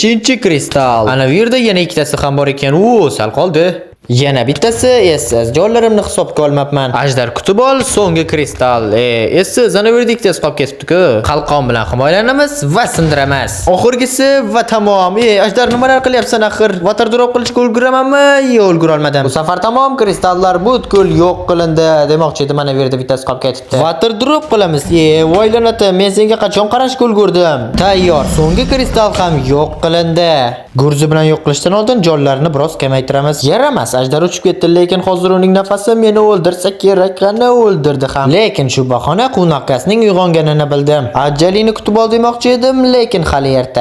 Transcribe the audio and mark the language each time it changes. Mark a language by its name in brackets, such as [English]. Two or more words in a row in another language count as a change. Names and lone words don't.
[Uzbek] Ana bu yerda yana ikkitasi ham bor ekan. Sal qoldi. Yana bittasi essiz. Jonlarimni hisobga olmabman. Ajdar kutib ol, so'nggi kristal. Essiz, ana verdik tez qolib ketibdi-ku. Qalqon bilan himoyalanamiz va sindiramiz. Oxirgisi va tamom. Ajdar nimalar qilyapsan axir? [English] Water drop [Uzbek] qilishga ulguramanmi? Yo'q, ulgura olmadim. Bu safar tamom, kristallar butkul yo'q qilindi. Demoqchi edim, mana verdi bittasi qolib ketibdi. [English] Water drop [Uzbek] qilamiz. Voylanati, men senga qachon qarashga ulgurdim? Tayyor, so'nggi kristal ham yo'q qilindi. Gurzi bilan yo'q qilishdan oldin jonlarni biroz kamaytiramiz. Yaramas, ajdar uchib ketdi, lekin hozir uning nafasi meni o'ldirsa kerak, qani o'ldirdi ham. Lekin shu bahona Qunoqqasning uyg'onganini bildim. Ajjalini kutib ol demoqchi edim, lekin hali erta.